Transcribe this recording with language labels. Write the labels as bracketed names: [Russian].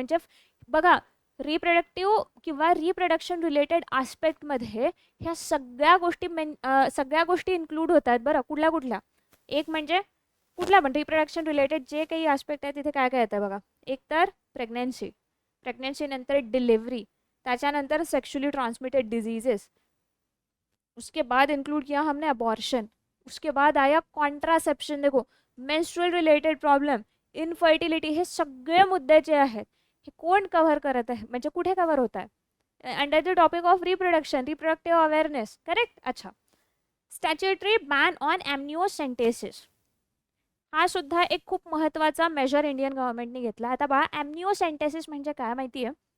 [Marathi] म्हणजे बघा रिप्रोडक्टिव्ह किंवा रिप्रोडक्शन रिलेटेड आस्पेक्टमध्ये ह्या सगळ्या गोष्टी इन्क्लूड होतात बरं. कुठल्या कुठल्या, एक म्हणजे कुठला पण रिप्रोडक्शन रिलेटेड जे काही आस्पेक्ट आहे तिथे काय काय येतं बघा. एक तर प्रेग्नन्सी नंतर डिलिव्हरी, त्याच्यानंतर सेक्शुअली ट्रान्समिटेड डिझीजेस, [Hindi] उसके बाद इंक्लूड किया हमने अबॉर्शन, उसके बाद आया कॉन्ट्रासेप्शन. [Marathi] देखो, मेंस्ट्रुअल रिलेटेड प्रॉब्लेम, इनफर्टिलिटी, हे सगळे मुद्दे जे आहेत हे कोण कव्हर करत आहे, म्हणजे कुठे कव्हर होत आहे? [English] Under the topic of reproduction, reproductive awareness. [Hindi] Correct. अच्छा. [English] statutory ban on amniocentesis, [Marathi] हा सुद्धा एक खूप महत्त्वाचा मेजर इंडियन गव्हर्नमेंटने घेतला. आता बघा, ॲम्निओसेंटेसिस म्हणजे काय माहिती आहे?